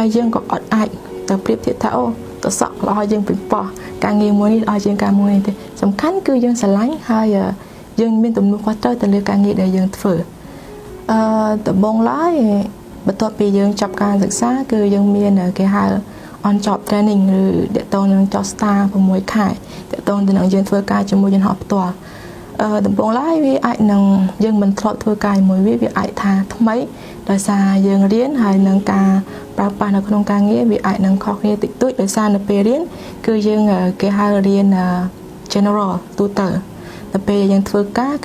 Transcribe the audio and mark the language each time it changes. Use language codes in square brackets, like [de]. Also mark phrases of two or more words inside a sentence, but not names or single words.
[km] យើងក៏អត់អាចទៅប្រៀបធៀបថាអូទៅសក់ល្អយើងពីប៉ោះការងារមួយនេះល្អជាងការមួយនេះទេសំខាន់គឺយើងស្រឡាញ់ហើយយើងមាន ទំនួលខុសត្រូវទៅលើការងារដែលយើងធ្វើដំបូងឡើយបន្ទាប់ពីយើងចាប់ការសិក្សាគឺយើងមានគេហៅ [en] on job training [km] ឬតកតងនឹង [en] job star [km] 6 ខែតកតងទៅនឹងយើងធ្វើការជាមួយយន្តហោះផ្ទាល់ដំបូងឡើយវាអាចនឹងយើងមិនធ្លាប់ធ្វើការជាមួយវាអាចថាថ្មីដោយសារយើងរៀនហើយនឹងការប្រើប្រាស់នៅក្នុងការងារវាអាចនឹងខុសគ្នាតិចតួចដោយសារនៅពេលរៀនគឺយើងគេហៅរៀន general ទូទៅតែពេលយើងធ្វើការគឺ